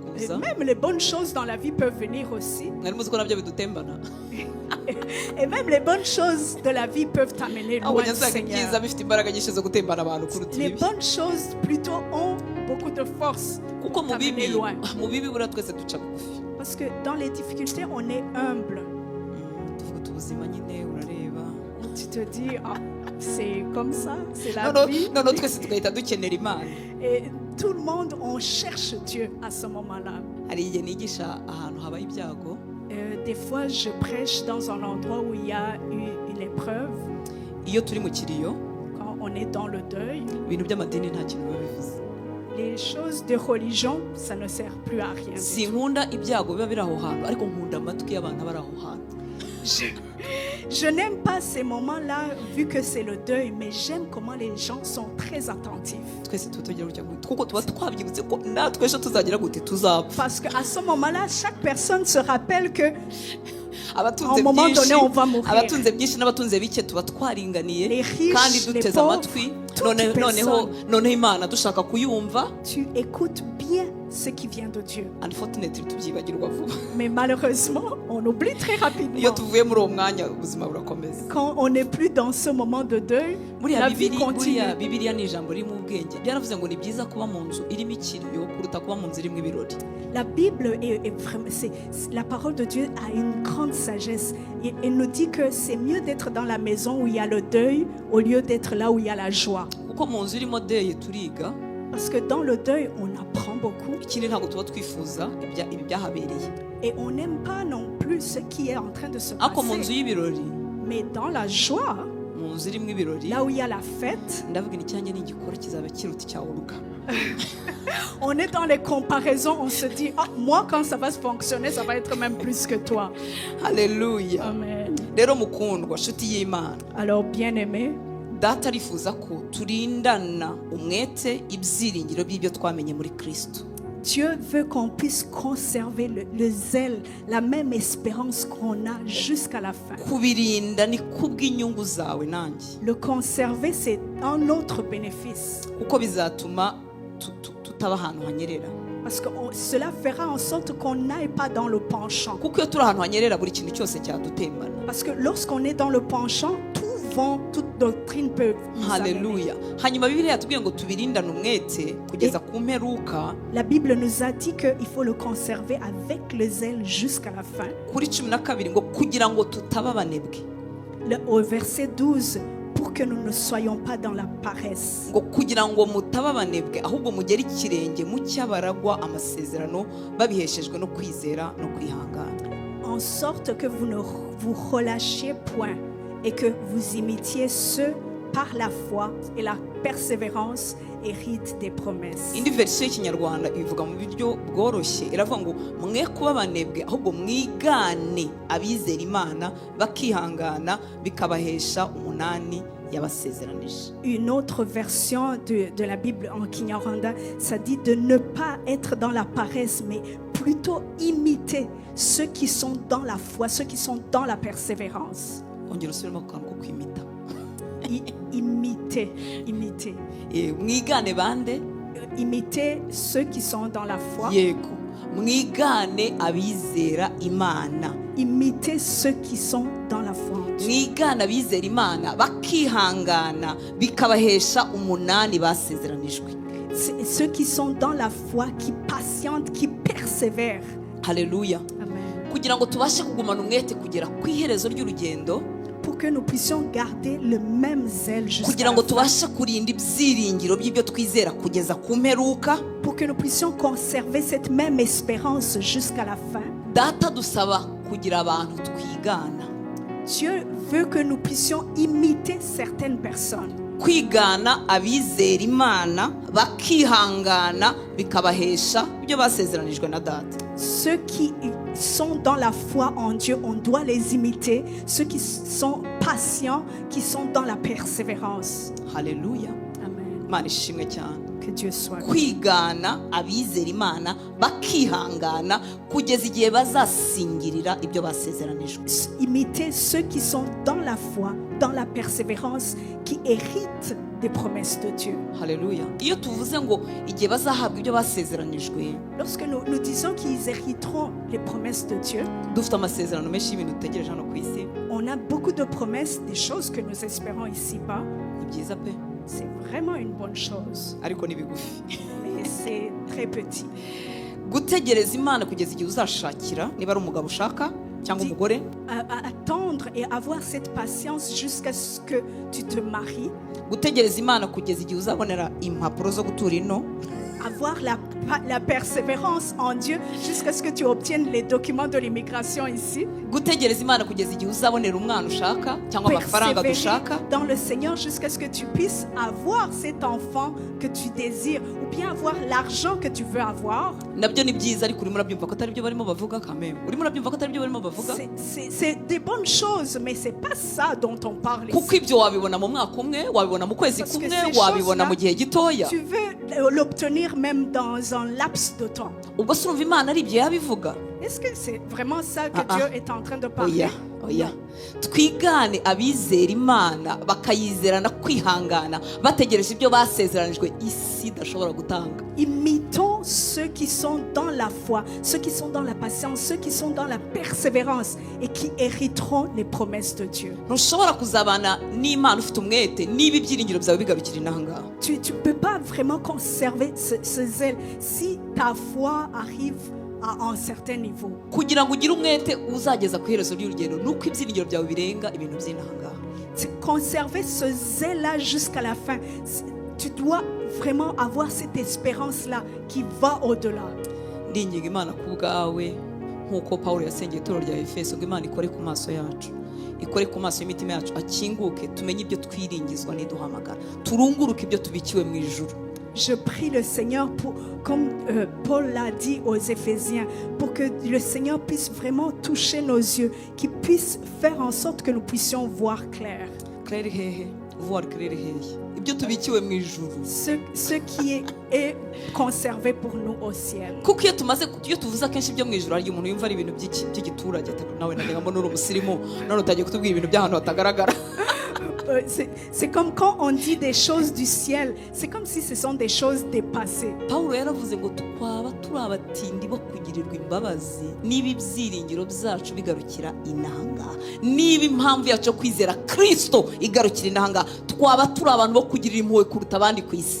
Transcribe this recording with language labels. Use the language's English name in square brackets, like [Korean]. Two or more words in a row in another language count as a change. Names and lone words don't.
[French] et [Kinyarwanda] kuza. [French] même les bonnes choses dans la vie peuvent venir aussi. [Kinyarwanda] Mwari muzi ko nabyo bidutembana. [French] Et même les bonnes choses de la vie peuvent t'amener loin [Kinyarwanda] Ahubwo [French] du [Kinyarwanda] nyasanga ibyiza [French] Seigneur. [Kinyarwanda] bifite imbaraga nyinshi zo gutembana abantu kuruta [French] Les [Kinyarwanda] ibibi. [French] bonnes choses plutôt ont beaucoup de force [Kinyarwanda] Kuko [French] pour [Kinyarwanda] mu bibi, [French] t'amener loin. [Kinyarwanda] mu bibi buriya twese duca bugufi. [French] Parce que dans les difficultés, on est humble. [Kinyarwanda] Tuvuga uti ubuzima nyine urareba. [French] Tu te dis, ah, c'est comme ça, c'est la [Kinyarwanda] Noneho [French] vie. [Kinyarwanda] twese tugahita dukenera Imana. [French] Et tout le monde, on cherche Dieu à ce moment-là. [Kinyarwanda] Hari igihe nigisha ahantu habaye ibyago, [French] Des fois, je prêche dans un endroit où il y a eu une épreuve, [Kinyarwanda] iyo turi mu kiriyo, [French] quand on est dans le deuil. [Kinyarwanda] ibintu by'amadini nta kintu biba bivuze. [French] Les choses de religion, ça ne sert plus à rien. du tout. [Kinyarwanda] Sinkunda ibyago biba biri aho hantu, ariko nkunda amatwi y'abantu bari aho hantu. [French] Je n'aime pas ces moments-là, vu que c'est le deuil, mais j'aime comment les gens sont très attentifs. [Kinyarwanda] Twese tuba tugira gutya gute, kuko tuba twabyibutse ko natwe ejo tuzagira gute tuzapfa. [French] Parce qu'à ce moment-là, chaque personne se rappelle que [Kinyarwanda] Abatunze [French] À un moment [Kinyarwanda] byinshi, [French] donné, on va mourir. [Kinyarwanda] abatunze byinshi n'abatunze bike tuba twaringaniye [French] Les riches, [Kinyarwanda] kandi [French] les [Kinyarwanda] duteze [French] pauvres, [Kinyarwanda] amatwi. [French] toute personne. [Kinyarwanda] Noneho Imana dushaka kuyumva, [French] tu écoutes bien ce qui vient de Dieu. [Kinyarwanda] unfortunately tubyibagirwa vuba. [French] Mais malheureusement, on oublie très [Kinyarwanda] Iyo [French] rapidement. [Kinyarwanda] tuvuye muri uwo mwanya ubuzima burakomeza. [French] Quand on n'est plus dans ce moment de deuil, [Kinyarwanda] Buriya [French] la vie [Kinyarwanda] Bibiri- [French] continue. [Kinyarwanda] buriya Bibiliya ni ijambo ririmo ubwenge. Byaravuze ngo ni byiza kuba mu nzu irimo ikiriyo kuruta kuba mu nzu irimo ibirori. [French] La Bible est vraiment, la parole de Dieu a une grande sagesse. Et elle nous dit que c'est mieux d'être dans la maison où il y a le deuil au lieu d'être là où il y a la joie. [Kinyarwanda] Kuko mu nzu irimo deye turiga, [French] Parce que dans le deuil, on apprend beaucoup [Kinyarwanda] ikindi ntabwo tuba twifuza ibi byahabereye. [French] et on n'aime pas non plus ce qui est en train de se [Kinyarwanda] Ariko mu nzu [French] passer. [Kinyarwanda] y'ibirori, [French] Mais dans la joie, [Kinyarwanda] mu nzu irimo ibirori, [French] là où il y a la fête, [Kinyarwanda] ndavuga ni icyanjye n'igikora kizaba kiruta icya Uruga. [French] on est dans les comparaisons, on se dit, ah, moi quand ça va se fonctionner, ça va être même plus que toi. [Kinyarwanda] Haleluya. [French] Amen. [Kinyarwanda] Rero mukundwa nshuti y'Imana, [French] Alors bien-aimé, [Kinyarwanda] data arifuza ko turindana umwete ibyiringiro by'ibyo twamenye muri Kristo. [French] Dieu veut qu'on puisse conserver le zèle, la même espérance qu'on a jusqu'à la fin. [Kinyarwanda] Kubirinda ni kubw'inyungu zawe nanjye, [French] Le conserver, c'est un autre bénéfice. [Kinyarwanda] kuko bizatuma tutaba ahantu hanyerera. [French] Parce que cela fera en sorte qu'on n'aille pas dans le penchant. [Kinyarwanda] Kuko iyo turi ahantu hanyerera buri kintu cyose cyadutembana. [French] Parce que lorsqu'on est dans le penchant, tout vent, toute doctrine peut nous amener. [Kinyarwanda] Haleluya. Hanyuma Bibiliya yatubwiye ngo tubirindane umwete kugeza ku mperuka. [French] La Bible nous a dit qu'il faut le conserver avec le zèle jusqu'à la fin. [Kinyarwanda] Kuri 12 ngo kugira ngo tutaba abanebwe. [French] Au verset 12, pour que nous ne soyons pas dans la paresse. [Kinyarwanda] Ngo kugira ngo mutaba abanebwe ahubwo mugere ikirenge mu cyabaragwa amasezerano babiheshejwe no kwizera no kwihangana. [French] En sorte que vous ne vous relâchiez point et que vous imitiez ceux par la foi et la persévérance hérite des promesses. [Kinyarwanda] indi verisiyo y'ikinyarwanda ivuga mu buryo bworoshye iravuga ngo mwe kuba abanebwe ahubwo mwigane abizera imana bakihangana bikabahesha umunani yabasezeranije. [French] Une autre version de la Bible en Kinyarwanda, ça dit de ne pas être dans la paresse, mais plutôt imiter ceux qui sont dans la foi, ceux qui sont dans la persévérance. [Kinyarwanda] ongera usubiremo ku kantu ko kwimita. [French] Imiter. [Kinyarwanda] Mwigane bande? [French] Imiter ceux qui sont dans la foi. [Kinyarwanda] Yego. Mwigane abizera imana. [French] Imiter ceux qui sont dans la foi. [Kinyarwanda] Mwigane abizera imana bakihangana bikabahesha umunani basezeranijwe. [French] Ceux qui sont dans la foi, qui patientent, qui persévèrent. [Kinyarwanda] Haleluya. [French] Amen. [Kinyarwanda] Kugira ngo tubashe kugumana umwete kugera ku iherezo ry'urugendo, [French] pour que nous puissions garder le même zèle jusqu'à [Kinyarwanda] kugira [French] la [Kinyarwanda] ngo [French] fin. [Kinyarwanda] tubashe kurinda ibyiringiro by'ibyo twizera kugeza ku mperuka, [French] Pour que nous puissions conserver cette même espérance jusqu'à la fin. [Kinyarwanda] data dusaba kugira abantu twigana. [French] Dieu veut que nous puissions imiter certaines personnes. [Kinyarwanda] Kwigana abizera imana bakihangana bikabahesha ibyo basezeranijwe na data. [French] Ceux qui sont dans la foi en Dieu, on doit les imiter. Ceux qui sont patients, qui sont dans la persévérance. [Kinyarwanda] Haleluya. [French] Amen. [Kinyarwanda] Imana ishimwe cyane. [French] Que Dieu soit loué. [Kinyarwanda] Kwigana abizera imana bakihangana kugeza igihe bazasingirira ibyo basezeranijwe. [French] Imiter ceux qui sont dans la foi, dans la persévérance, qui héritent des promesses de Dieu. [Kinyarwanda] Haleluya. Iyo tuvuze ngo igihe bazahabwa ibyo basezeranijwe, [French] Lorsque nous disons qu'ils hériteront les promesses de Dieu, [Kinyarwanda] dufite amasezerano menshi y'ibintu dutegereje hano ku isi. [French] on a beaucoup de promesses, des choses que nous espérons ici-bas. [Kinyarwanda] Ni byiza pe, [French] C'est vraiment une bonne chose, [Kinyarwanda] ariko ni bigufi. [French] mais c'est très petit. [Kinyarwanda] Gutegereza imana kugeza igihe uzashakira, niba ari umugabo ushaka cyangwa umugore, [French] À attendre et avoir cette patience jusqu'à ce que tu te maries, [Kinyarwanda] gutegereza imana kugeza igihe uzabonera impapuro zo gutura ino, [French] avoir la persévérance en Dieu jusqu'à ce que tu obtiennes les documents de l'immigration ici, [Kinyarwanda] gutegereza imana kugeza igihe uzabonera umwana ushaka cyangwa amafaranga [French] persévérer [Kinyarwanda] dushaka, [French] dans le Seigneur jusqu'à ce que tu puisses avoir cet enfant que tu désires ou bien avoir l'argent que tu veux avoir. [Kinyarwanda] nabyo ni byiza, ariko urimo urabyumva ko atari byo barimo bavuga kameme, urimo urabyumva ko atari byo barimo bavuga, [French] C'est des bonnes choses, mais c'est pas ça dont on parle [Kinyarwanda] kuko [French] ici. [Kinyarwanda] ibyo wabibona mu mwaka umwe, wabibona mu kwezi [French] Parce que [Kinyarwanda] kumwe, [French] ces [Kinyarwanda] wabibona [French] choses-là, [Kinyarwanda] mu gihe gitoya. [French] Tu veux l'obtenir même dans un laps de temps. [Kinyarwanda] Ubwo se urumva imana ari ibyo yabivuga? [French] Est-ce que c'est vraiment ça que Ah, Dieu ah. est en train de parler? [Kinyarwanda] Oya, oya. Twigane abizera imana bakayizerana kwihangana bategereje ibyo basezeranijwe isi idashobora gutanga. [French] Imitons ceux qui sont dans la foi, ceux qui sont dans la patience, ceux qui sont dans la persévérance et qui hériteront les promesses de Dieu. [Kinyarwanda] Ntushobora kuzabana n'imana ufite umwete niba ibyiringiro byawe bigarukira inaha ngaha. [French] Tu ne peux pas vraiment conserver ce zèle si ta foi arrive à un certain niveau. [Kinyarwanda] Kugira ngo ugire umwete uzageza ku iherezo ry'urugendo nuko ibyiringiro byawe birenga ibintu by'inaha ngaha. [French] C'est conserver ce zèle-là jusqu'à la fin. Tu dois vraiment avoir cette espérance-là qui va au-delà. [Kinyarwanda] Ndinginga imana ku bwawe nk'uko Pawulo yasengeye itorero rya Efeso ngo imana ikore ku maso yacu, ikore ku maso y'imitima yacu, akinguke tumenye ibyo twiringizwa n'iduhamagara, turunguruke ibyo tubikiwe mu ijuru. [French] Je prie le Seigneur, comme Paul l'a dit aux Éphésiens, pour que le Seigneur puisse vraiment toucher nos yeux, qu'il puisse faire en sorte que nous puissions voir clair. Claire hehe, voir claire hehe. [Kinyarwanda] Ibyo tubikiwe mu ijuru. [French] Ce qui est conservé pour nous au ciel. [Kinyarwanda] Kuko iyo tuvuze akenshi ibyo mu ijuru hari umuntu yumva ari ibintu by'igiturage, nawe nagira ngo nuri umusirimu none utagiye kutubwira ibintu by'ahantu hatagaragara. [French] C'est comme quand on dit des choses du ciel, c'est comme si ce sont des choses dépassées. [Kinyarwanda] Pawulo yaravuze ngo twaba turi abatindi bo kugirirwa imbabazi niba ibyiringiro byacu bigarukira inanga, niba impamvu yacu yo kwizera Kristo igarukira inanga, twaba turi abantu bo kugirira impuhwe kuruta abandi ku isi.